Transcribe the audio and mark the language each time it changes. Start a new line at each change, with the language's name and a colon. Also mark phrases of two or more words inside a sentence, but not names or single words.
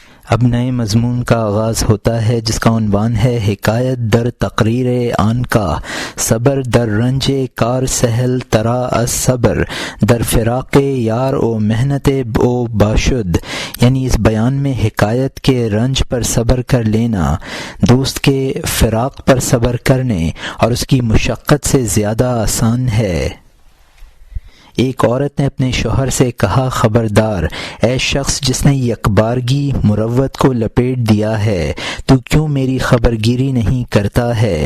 Urdu: اب نئے مضمون کا آغاز ہوتا ہے جس کا عنوان ہے
Persian: حکایت در تقریر آن کا صبر در رنج کار سہل ترا از صبر در فراق یار و محنت او باشد،
Urdu: یعنی اس بیان میں حکایت کے رنج پر صبر کر لینا دوست کے فراق پر صبر کرنے اور اس کی مشقت سے زیادہ آسان ہے۔ ایک عورت نے اپنے شوہر سے کہا، خبردار اے شخص جس نے یکبارگی مروت کو لپیٹ دیا ہے، تو کیوں میری خبرگیری نہیں کرتا ہے؟